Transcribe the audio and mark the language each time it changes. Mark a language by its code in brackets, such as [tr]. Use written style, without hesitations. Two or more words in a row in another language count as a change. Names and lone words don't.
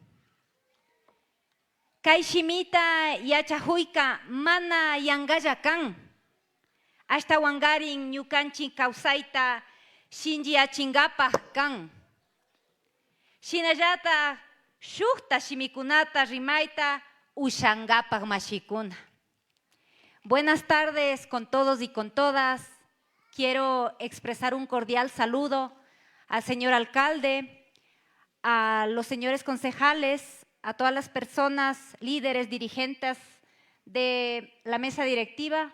[qu] Kay shimita yachaq huyka mana yangalla kan. Ashtawangarin ñukanchik kawsayta shinchiyachingapaq kan. Shinallataq shukta shimikunata rimayta ushangapaq mashikuna. [es] Buenas tardes con todos y con todas. Quiero expresar un cordial saludo al señor alcalde, a los señores concejales, a todas las personas, líderes, dirigentes de la mesa directiva.